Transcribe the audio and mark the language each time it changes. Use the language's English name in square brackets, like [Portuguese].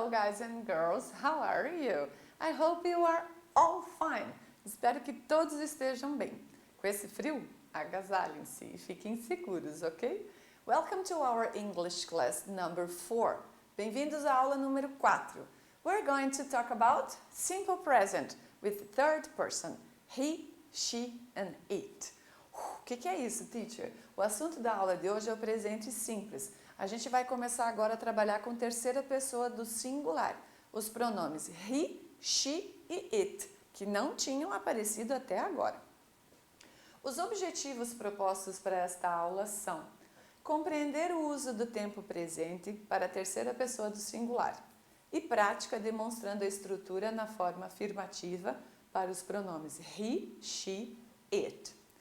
[English] boys and girls, how are you? I hope you are all fine. [Portuguese] Espero que todos estejam bem. Com esse frio, agasalhem-se e fiquem seguros, ok? [English] Welcome to our English class number 4. [Portuguese] Bem-vindos à aula número 4. [English] We're going to talk about simple present with third person, he, she and it. [Portuguese] O que é isso, teacher? O assunto da aula de hoje é o presente simples. A gente vai começar agora a trabalhar com terceira pessoa do singular, os pronomes he, she e it, que não tinham aparecido até agora. Os objetivos propostos para esta aula são compreender o uso do tempo presente para a terceira pessoa do singular e prática demonstrando a estrutura na forma afirmativa para os pronomes he, she, it.